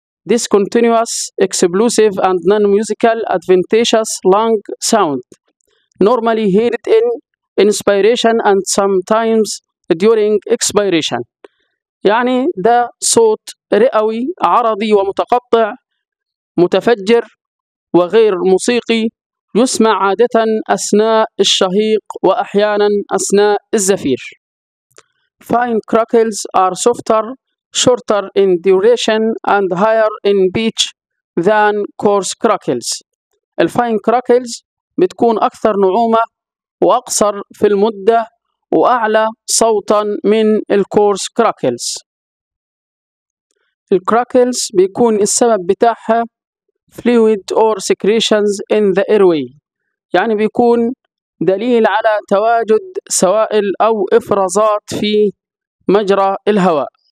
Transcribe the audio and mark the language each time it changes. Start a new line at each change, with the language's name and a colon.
English: Discontinuous, explosive and non-musical adventitious lung sound، normally heard in inspiration and sometimes during expiration،
Arabic: يعني ده صوت رئوي عرضي ومتقطع متفجر وغير موسيقي يسمع عادة أثناء الشهيق وأحيانا أثناء الزفير.
English: Fine crackles are softer, shorter in duration and higher in pitch than coarse crackles.
Arabic: الفاين crackles بتكون أكثر نعومة وأقصر في المدة وأعلى صوتا من الكورس كراكلز. الكراكلز بيكون السبب بتاعها
English: fluid or secretions in the airway،
Arabic: يعني بيكون دليل على تواجد سوائل أو إفرازات في مجرى الهواء.